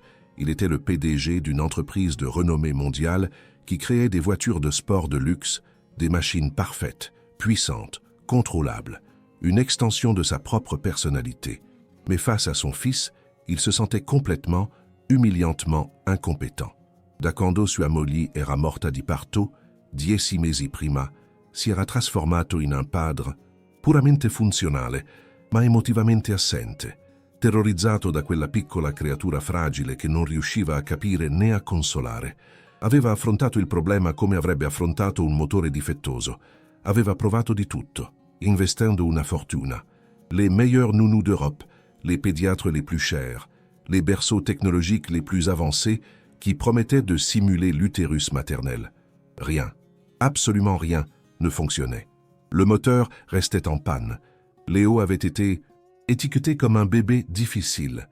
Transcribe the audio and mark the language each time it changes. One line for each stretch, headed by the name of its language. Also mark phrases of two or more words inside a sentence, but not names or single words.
French: Il était le PDG d'une entreprise de renommée mondiale qui créait des voitures de sport de luxe, des machines parfaites, puissantes, contrôlables, une extension de sa propre personnalité. Mais face à son fils, il se sentait complètement, umiliantement incompétent.
Italian: Da quando sua moglie era morta di parto, 10 mesi prima, si era trasformato in un padre puramente funzionale, ma emotivamente assente, terrorizzato da quella piccola creatura fragile che non riusciva a capire né a consolare. Aveva affrontato il problema come avrebbe affrontato un motore difettoso. Aveva provato di tutto, investendo una fortuna.
French: Les meilleurs nounous d'Europe, les pédiatres les plus chers, les berceaux technologiques les plus avancés qui promettaient de simuler l'utérus maternel. Rien, absolument rien, ne fonctionnait. Le moteur restait en panne. Léo avait été étiqueté comme un bébé difficile.